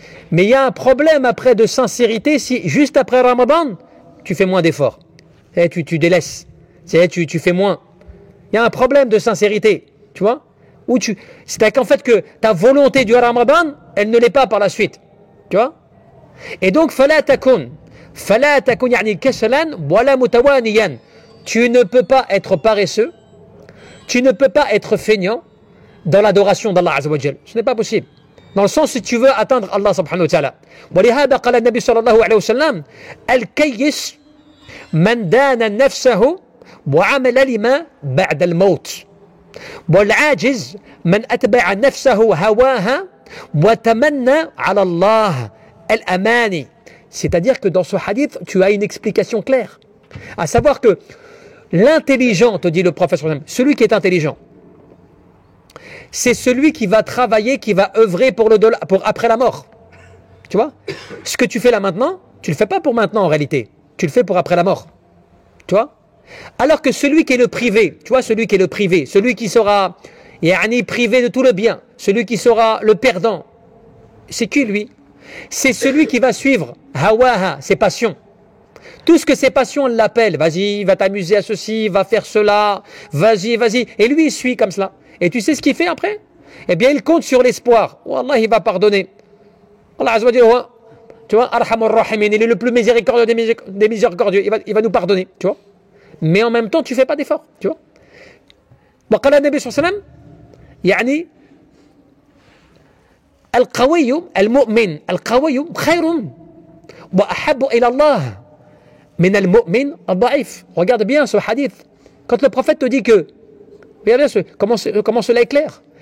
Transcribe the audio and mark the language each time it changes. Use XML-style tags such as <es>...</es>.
<fr>Mais il y a un problème après de sincérité si juste après Ramadan, tu fais moins d'efforts. Tu délaisses. Tu fais moins. Il y a un problème de sincérité, tu vois. C'est-à-dire qu'en fait que ta volonté du Ramadan, elle ne l'est pas par la suite. Tu vois. Et donc,</fr> <ar>فَلَا تَكُنْ يعني كَسَلًا وَلَا مُتَوَانِيًا.</ar> <fr>Tu ne peux pas être paresseux, tu ne peux pas être feignant dans l'adoration d'Allah Azza wa Jal. Ce n'est pas possible. Dans le sens si tu veux atteindre Allah subhanahu wa ta'ala.</fr> <ar>ولهذا قال النبي صلى الله عليه وسلم الكيس من دان نفسه وعمل لما بعد الموت والعاجز من أتبع نفسه هواها وتمنى على الله الأماني.</ar> <fr>C'est-à-dire que dans ce hadith, tu as une explication claire. À savoir que l'intelligent, te dit le prophète, celui qui est intelligent, c'est celui qui va travailler, qui va œuvrer pour après la mort. Tu vois? Ce que tu fais là maintenant, tu ne le fais pas pour maintenant en réalité. Tu le fais pour après la mort. Tu vois? Alors que celui qui est le privé, tu vois, celui qui sera privé de tout le bien, celui qui sera le perdant, c'est qui lui? C'est celui qui va suivre hawaha, ses passions. Tout ce que ses passions l'appellent, vas-y, va t'amuser à ceci, va faire cela, vas-y. Et lui, il suit comme cela. Et tu sais ce qu'il fait après? Eh bien, il compte sur l'espoir. Oh Allah, il va pardonner. Allah Azza wa Jalla, tu vois, Arhamur Rahimin, il est le plus miséricordieux des miséricordieux. Il va nous pardonner, tu vois. Mais en même temps, tu ne fais pas d'effort, tu vois.</fr> <ar>وقال النبي صلى الله عليه وسلم يعني القوي المؤمن القوي خير وأحب إلى الله من المؤمن الضعيف.</ar> <fr>Regarde bien ce hadith. Quand le prophète te dit que, regardez comment cela est clair.</fr>